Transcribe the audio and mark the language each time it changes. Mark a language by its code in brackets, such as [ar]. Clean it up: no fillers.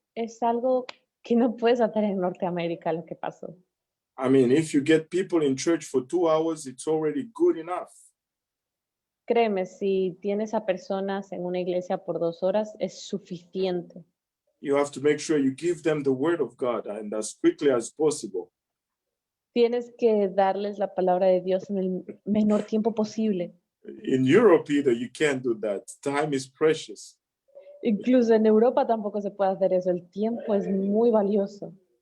[es] Es algo que no puedes hacer en Norteamérica lo que pasó. [en] I mean, if you get people in church for 2 hours, it's already good enough. [es] Créeme, si tienes a personas en una iglesia por 2 horas, es suficiente. [en] You have to make sure you give them the word of God and as quickly as possible. [es] Tienes que darles la palabra de Dios en el menor tiempo posible. [en] In Europe, either you can't do that. Time is precious. [es] Incluso en Europa tampoco se puede hacer eso. El tiempo es muy valioso.